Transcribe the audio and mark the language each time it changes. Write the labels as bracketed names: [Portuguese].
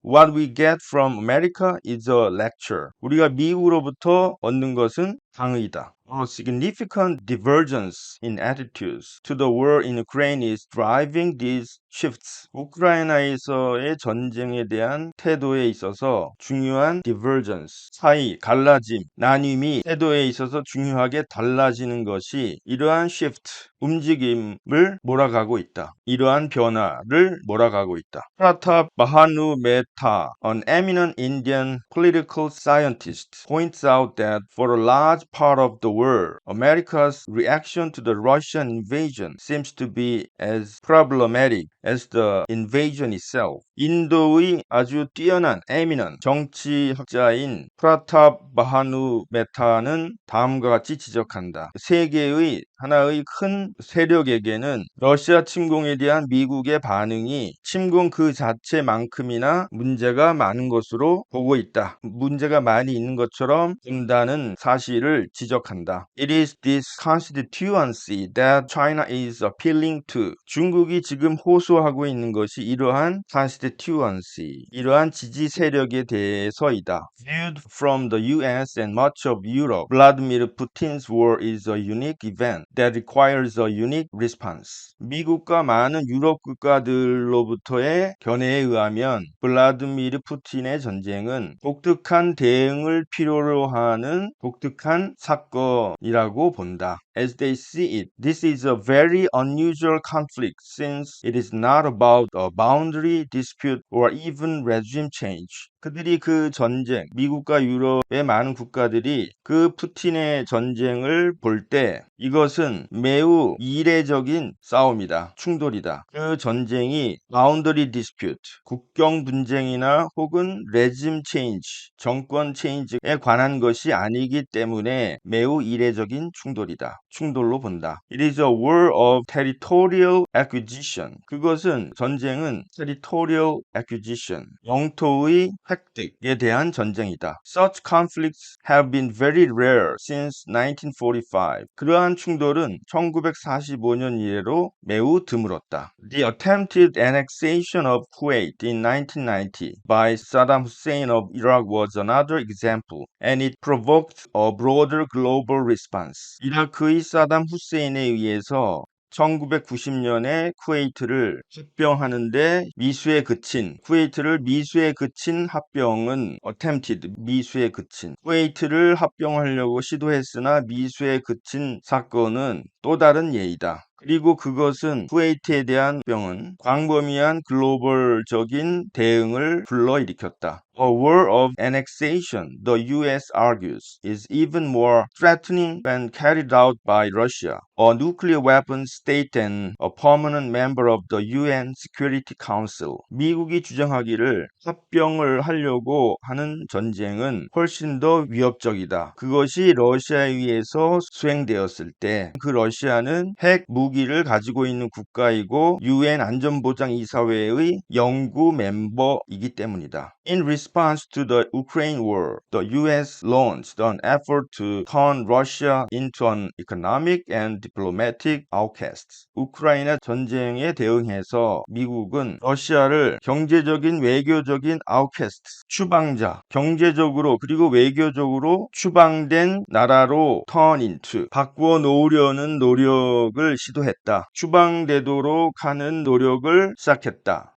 [English] What we get from America is a lecture. [Korean] 우리가 미국으로부터 얻는 것은 강의다. [English] A significant divergence in attitudes to the war in Ukraine is driving these shifts. [Korean] 우크라이나에서의 전쟁에 대한 태도에 있어서 중요한 divergence, 차이, 갈라짐, 나뉨이 태도에 있어서 중요하게 달라지는 것이 이러한 shift, 움직임을 몰아가고 있다. 이러한 변화를 몰아가고 있다. [English] 프라탑 바하누 메타, an eminent Indian political scientist, points out that for a large part of the world, America's reaction to the Russian invasion seems to be as problematic as the invasion itself. [Korean] 인도의 아주 뛰어난 eminent 정치학자인 프라탑 바하누 메타는 다음과 같이 지적한다. 세계의 하나의 큰 세력에게는 러시아 침공에 대한 미국의 반응이 침공 그 자체만큼이나 문제가 많은 것으로 보고 있다. 문제가 많이 있는 것처럼 본다는 사실을 지적한다. [English] It is this constituency that China is appealing to. [Korean] 중국이 지금 호소하고 있는 것이 이러한 constituency, 이러한 지지 세력에 대해서이다. [English] Viewed from the US and much of Europe, Vladimir Putin's war is a unique event that requires a unique response. [Korean] 미국과 많은 유럽 국가들로부터의 견해에 의하면 블라드미르 푸틴의 전쟁은 독특한 대응을 필요로 하는 독특한 사건이라고 본다. [English] As they see it, this is a very unusual conflict since it is not about a boundary dispute or even regime change. [Korean] 그들이 그 전쟁, 미국과 유럽의 많은 국가들이 그 푸틴의 전쟁을 볼 때 이것은 매우 이례적인 싸움이다. 충돌이다. 그 전쟁이 [English] boundary dispute, [Korean] 국경 분쟁이나 혹은 [English] regime change, [Korean] 정권 체인지에 관한 것이 아니기 때문에 매우 이례적인 충돌이다. 충돌로 본다. [English] It is a war of territorial acquisition. [Korean] 그것은 전쟁은 [English] territorial acquisition, [Korean] 영토의 획득에 대한 전쟁이다. [English] Such conflicts have been very rare since 1945. [Korean] 그러한 충돌은 1945년 이래로 매우 드물었다. [English] The attempted annexation of Kuwait in 1990 by Saddam Hussein of Iraq was another example, and it provoked a broader global response. [Korean] 이라크의 사담 후세인에 의해서 1990년에 쿠웨이트를 합병하는데 쿠웨이트를 미수에 그친 합병은 attempted, 미수에 그친. 쿠웨이트를 합병하려고 시도했으나 미수에 그친 사건은 또 다른 예이다. 그리고 그것은 쿠웨이트에 대한 합병은 광범위한 글로벌적인 대응을 불러일으켰다. [English] A war of annexation, the US argues, is even more threatening when carried out by Russia, a nuclear weapons state and a permanent member of the UN Security Council. [Korean] 미국이 주장하기를 합병을 하려고 하는 전쟁은 훨씬 더 위협적이다. 그것이 러시아에 의해서 수행되었을 때 그 러시아는 핵 무기를 가지고 있는 국가이고 UN 안전보장이사회의 영구 멤버이기 때문이다. [English] In response to the Ukraine war, the US launched an effort to turn Russia into an economic and diplomatic outcast. [Korean] 우크라이나 전쟁에 대응해서 미국은 러시아를 경제적인 외교적인 outcast, 추방자, 경제적으로 그리고 외교적으로 추방된 나라로 [English] turn into, [Korean] 바꾸어 놓으려는 노력을 시도했다. 추방되도록 하는 노력을 시작했다.